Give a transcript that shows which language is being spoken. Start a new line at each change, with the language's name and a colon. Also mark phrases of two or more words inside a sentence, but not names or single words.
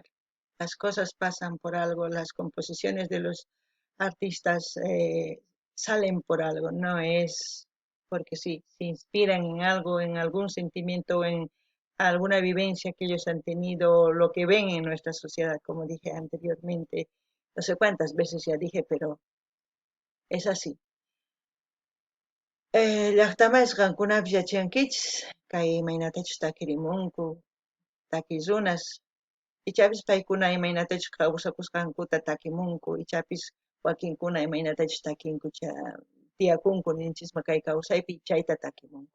Spanish: Las cosas pasan por algo, las composiciones de los artistas salen por algo, no es porque sí, se inspiran en algo, en algún sentimiento, en alguna vivencia que ellos han tenido, lo que ven en nuestra sociedad, como dije anteriormente, no sé cuántas veces ya dije, pero es así.
Quechua: Llaqtamas qankunapish yachankichis, kay imaynatachus takirimunku, takirunas, ichapis paykuna imaynatachus kawsakusqankuta takimunku, ichapis wakinkuna imaynatachus takinku tiyakunku ninchisma kay kawsaypi chayta takimunku.